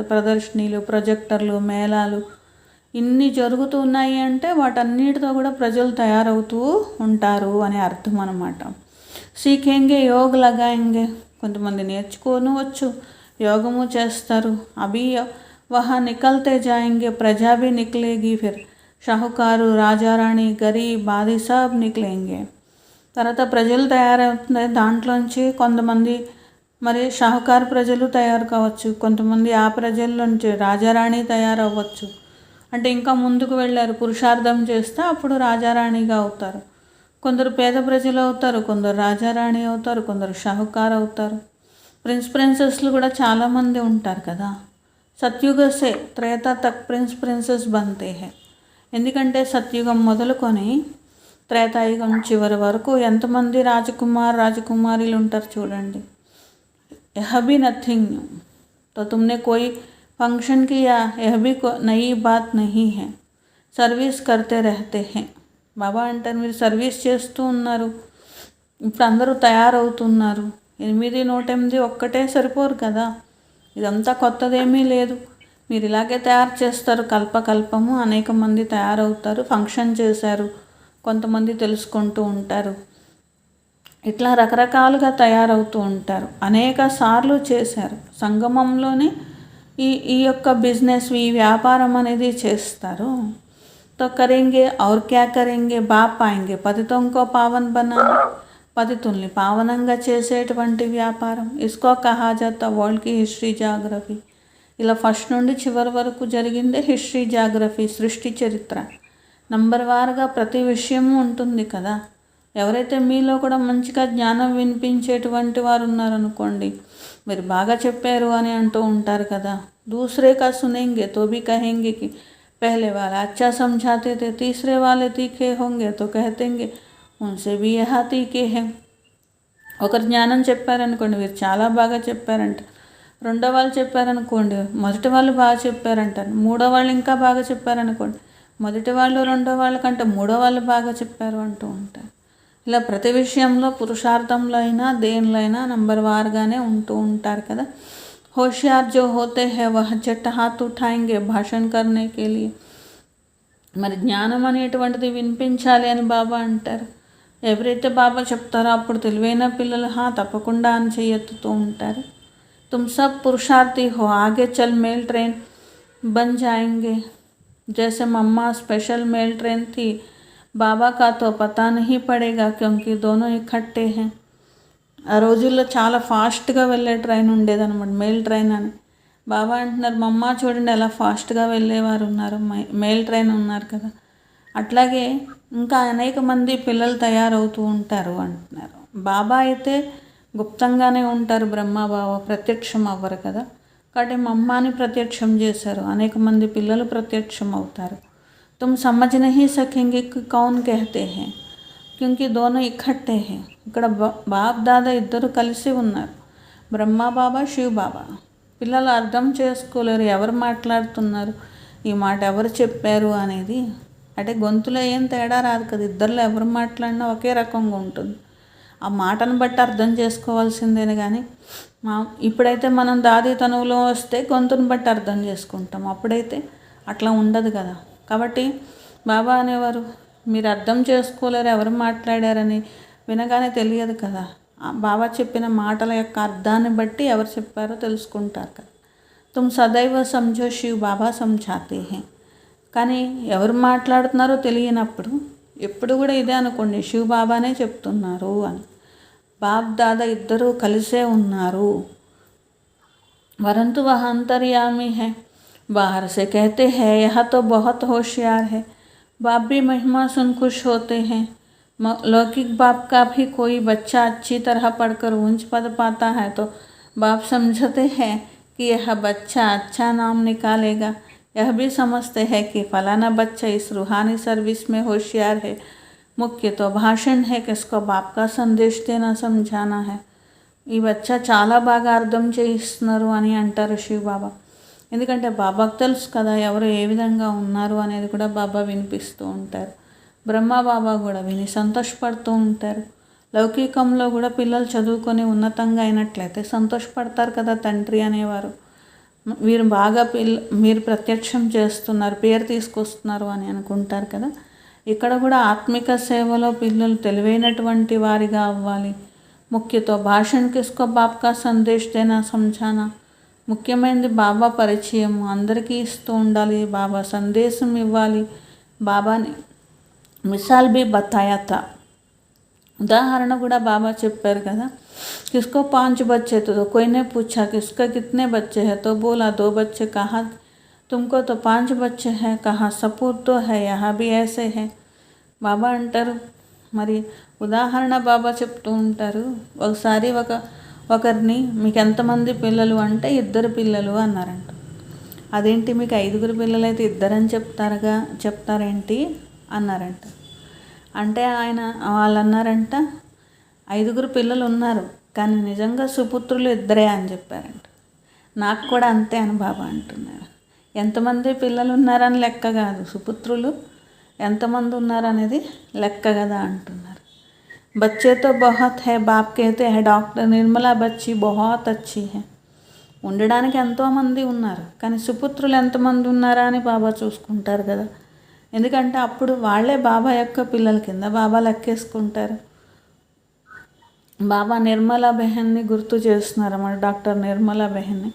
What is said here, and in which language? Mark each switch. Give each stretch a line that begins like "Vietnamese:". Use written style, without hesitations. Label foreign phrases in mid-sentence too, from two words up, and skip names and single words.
Telugu: ప్రదర్శనీలు, ప్రొజెక్టర్లు, మేళాలు ఇన్ని జరుగుతున్నాయి అంటే వాటన్నిటితో కూడా ప్రజలు తయారవుతూ ఉంటారు అని అర్థం అన్నమాట.
Hindi: सीखेंगे योग लगाएंगे.
Telugu: కొంతమంది నేర్చుకోవచ్చు, యోగము చేస్తారు.
Hindi: अभी वह निकलते जाएंगे प्रजा भी निकलेगी, फिर साहूकार, राजारानी, गरीब, बादी सब निकलेंगे.
Telugu: తర్వాత ప్రజలు తయారవుతున్నాయి, దాంట్లోంచి కొంతమంది మరి షాహుకారు ప్రజలు తయారు కావచ్చు, కొంతమంది ఆ ప్రజల నుంచి రాజారాణి తయారవ్వచ్చు. అంటే ఇంకా ముందుకు వెళ్ళారు, పురుషార్థం చేస్తే అప్పుడు రాజారాణిగా అవుతారు. కొందరు పేద ప్రజలు అవుతారు, కొందరు రాజారాణి అవుతారు, కొందరు షాహుకారు అవుతారు. ప్రిన్సెస్లు కూడా చాలామంది ఉంటారు కదా.
Hindi: सतयुग से त्रेता तक प्रिंसेस बनते है.
Telugu: ఎందుకంటే సత్యుగం మొదలుకొని త్రేతాయుగం చివరి వరకు ఎంతమంది రాజకుమారీలు ఉంటారు చూడండి.
Hindi: यह भी
English: nothing new.
Hindi: तो तुमने कोई फंक्शन किया, यह भी नई बात नहीं है. सर्विस करते रहते है.
Telugu: బాబా అంటారు, మీరు సర్వీస్ చేస్తూ ఉన్నారు, ఇప్పుడు అందరూ తయారవుతున్నారు. 8, 108 ఒక్కటే సరిపోరు కదా, ఇదంతా కొత్తదేమీ లేదు. మీరు ఇలాగే తయారు చేస్తారు, కల్పకల్పము అనేక మంది తయారవుతారు. ఫంక్షన్ చేశారు, కొంతమంది తెలుసుకుంటూ ఉంటారు, ఇట్లా రకరకాలుగా తయారవుతూ ఉంటారు. అనేక సార్లు చేశారు. సంగమంలోనే ఈ యొక్క బిజినెస్, ఈ వ్యాపారం అనేది చేస్తారు.
Hindi: तो करेंगे और क्या करेंगे, बाप आएंगे पतितोंको पावन बनाना.
Telugu: పతితుల్ని పావనంగా చేసేటువంటి వ్యాపారం.
Hindi: इसको कहा जाता वर्ल्ड की
English: history geography.
Telugu: ఇలా ఫస్ట్ నుండి చివరి వరకు జరిగిందే
English: history geography,
Telugu: సృష్టి చరిత్ర. నంబర్ వారుగా ప్రతి విషయము ఉంటుంది కదా. ఎవరైతే మీలో కూడా మంచిగా జ్ఞానం వినిపించేటువంటి వారు ఉన్నారనుకోండి, మీరు బాగా చెప్పారు అని అంటూ ఉంటారు కదా.
Hindi: दूसरे का सुनेंगे तो भी कहेंगे कि पहले वाला अच्छा समझाते थे, तीसरे वाले तीखे होंगे तो कहतेंगे उनसे भी यह तीखे हैं.
Telugu: ఒకరు జ్ఞానం చెప్పారనుకోండి, మీరు చాలా బాగా చెప్పారంట. రెండో వాళ్ళు చెప్పారనుకోండి, మొదటి వాళ్ళు బాగా చెప్పారంటారు. మూడో వాళ్ళు ఇంకా బాగా చెప్పారనుకోండి, మొదటి వాళ్ళు రెండో వాళ్ళ కంటే మూడో వాళ్ళు బాగా చెప్పారు అంటూ ఉంటారు. ఇలా ప్రతి విషయంలో పురుషార్థంలో అయినా దేనిలో అయినా నంబర్ వారుగానే ఉంటూ ఉంటారు కదా.
Hindi: होशियार जो होते हैं वह झट हाथ उठाएंगे भाषण करने के लिए.
Telugu: మరి జ్ఞానం అనేటువంటిది వినిపించాలి అని బాబా అంటారు. ఎవరైతే బాబా చెప్తారో అప్పుడు తెలివైన పిల్లలు తప్పకుండా అని చేయెత్తుతూ ఉంటారు.
Hindi: तुम सब पुरुषार्थी हो, आगे चल
English: mail train
Hindi: बन जाएंगे. जैसे मम्मा
English: special mail train
Hindi: थी, बाबा का तो पता नहीं पड़ेगा क्योंकि दोनों इकट्ठे हैं.
Telugu: ఆ రోజుల్లో చాలా ఫాస్ట్గా వెళ్ళే ట్రైన్ ఉండేదన్నమాట,
English: mail train
Telugu: అని. బాబా అంటున్నారు, మా అమ్మ చూడండి ఎలా ఫాస్ట్గా వెళ్ళేవారు ఉన్నారు,
English: mail train
Telugu: ఉన్నారు కదా. అట్లాగే ఇంకా అనేక మంది పిల్లలు తయారవుతూ ఉంటారు అంటున్నారు. బాబా అయితే గుప్తంగానే ఉంటారు, బ్రహ్మబాబా ప్రత్యక్షం అవ్వరు కదా. కాబట్టి మా అమ్మని ప్రత్యక్షం చేశారు, అనేక మంది పిల్లలు ప్రత్యక్షం అవుతారు.
Hindi: तुम समझ नहीं सकेंगे कि कौन कहते हैं क्योंकि दोनों इकट्ठे हैं.
Telugu: ఇక్కడ బాబ్ దాదా ఇద్దరు కలిసి ఉన్నారు, బ్రహ్మ బాబా శివ్ బాబా. పిల్లలు అర్థం చేసుకోలేరు ఎవరు మాట్లాడుతున్నారు, ఈ మాట ఎవరు చెప్పారు అనేది. అంటే గొంతులో ఏం తేడా రాదు కదా, ఇద్దరిలో ఎవరు మాట్లాడినా ఒకే రకంగా ఉంటుంది. ఆ మాటను బట్టి అర్థం చేసుకోవాల్సిందేనే కానీ ఇప్పుడైతే మనం దాది తనువులో వస్తే గొంతును బట్టి అర్థం చేసుకుంటాం, అప్పుడైతే అట్లా ఉండదు కదా. కాబట్టి బాబా అనేవారు, మీరు అర్థం చేసుకోలేరు ఎవరు మాట్లాడారని, వినగానే తెలియదు కదా. బాబా చెప్పిన మాటల యొక్క అర్థాన్ని బట్టి ఎవరు చెప్పారో తెలుసుకుంటారు కదా.
Hindi: तुम सदैव समझो शिव बाबा సమझाते हैं.
Telugu: కానీ ఎవరు మాట్లాడుతున్నారో తెలియనప్పుడు ఎప్పుడు కూడా ఇదే అనుకోండి, శివ్ బాబానే చెప్తున్నారు అని. బాబ్ దాదా ఇద్దరూ కలిసే ఉన్నారు.
Hindi: परंतु वह अन्तर्यामी है, बाहर से कहते हैं यह तो बहुत होशियार है. बाप भी महिमा सुन खुश होते हैं. लौकिक बाप का भी कोई बच्चा अच्छी तरह पढ़कर ऊंच पद पाता है तो बाप समझते हैं कि यह बच्चा अच्छा नाम निकालेगा. यह भी समझते हैं कि फलाना बच्चा इस रूहानी सर्विस में होशियार है. मुख्य तो भाषण है कि इसको बाप का संदेश देना समझाना है.
Telugu: ఈ బచ్చా చాలా బాగా అర్థం చేయిస్తున్నారు అని అంటారు శివ్ బాబా. ఎందుకంటే బాబాకు తెలుసు కదా ఎవరు ఏ విధంగా ఉన్నారు అనేది కూడా బాబా వినిపిస్తూ ఉంటారు. బ్రహ్మ బాబా కూడా విని సంతోషపడుతూ ఉంటారు. లౌకికంలో కూడా పిల్లలు చదువుకొని ఉన్నతంగా అయినట్లయితే సంతోషపడతారు కదా తండ్రి అనేవారు. వీరు బాగా మీరు ప్రత్యక్షం చేస్తున్నారు, పేరు తీసుకొస్తున్నారు అని అనుకుంటారు కదా. ఇక్కడ కూడా ఆత్మిక సేవలో పిల్లలు తెలివైనటువంటి వారిగా అవ్వాలి.
Hindi: मुख्य तो भाषण किसको बाप का संदेश देना समझाना.
Telugu: ముఖ్యమైనది బాబా పరిచయం అందరికీ ఇస్తూ ఉండాలి, బాబా సందేశం ఇవ్వాలి.
Hindi: बाबा ने मिसाल भी बताया था,
Telugu: ఉదాహరణ కూడా బాబా చెప్పారు కదా.
Hindi: किसको 5 बच्चे थे तो कोई ने पूछा किसका कितने बच्चे हैं तो बोला 2 बच्चे. कहा तुमको तो 5 बच्चे हैं. कहा सपूत तो है, यहाँ भी ऐसे है.
Telugu: బాబా అంటారు, మరి ఉదాహరణ బాబా చెప్తూ ఉంటారు. ఒకసారి ఒకరిని మీకు ఎంతమంది పిల్లలు అంటే 2 పిల్లలు అన్నారంట. అదేంటి మీకు 5 పిల్లలైతే 2 అని చెప్తారేంటి అన్నారంట. అంటే వాళ్ళు అన్నారంట 5 పిల్లలు ఉన్నారు కానీ నిజంగా సుపుత్రులు 2 అని చెప్పారంట. నాకు కూడా అంతే అని బాబా అంటున్నారు. ఎంతమంది పిల్లలు ఉన్నారని లెక్క కాదు, సుపుత్రులు ఎంతమంది ఉన్నారనేది లెక్క కదా అంటున్నారు.
Hindi: बच्चे तो बहुत है, बाप कहते हैं डॉक्टर निर्मला बच्ची बहुत अच्छी है.
Telugu: ఉండడానికి ఎంతోమంది ఉన్నారు కానీ సుపుత్రులు ఎంతమంది ఉన్నారా అని బాబా చూసుకుంటారు కదా. ఎందుకంటే అప్పుడు వాళ్ళే బాబా యొక్క పిల్లల కింద బాబా లెక్కేసుకుంటారు. బాబా నిర్మలా బెహన్ని గుర్తు చేస్తున్నారు అన్నమాట, డాక్టర్ నిర్మలా బెహన్ని.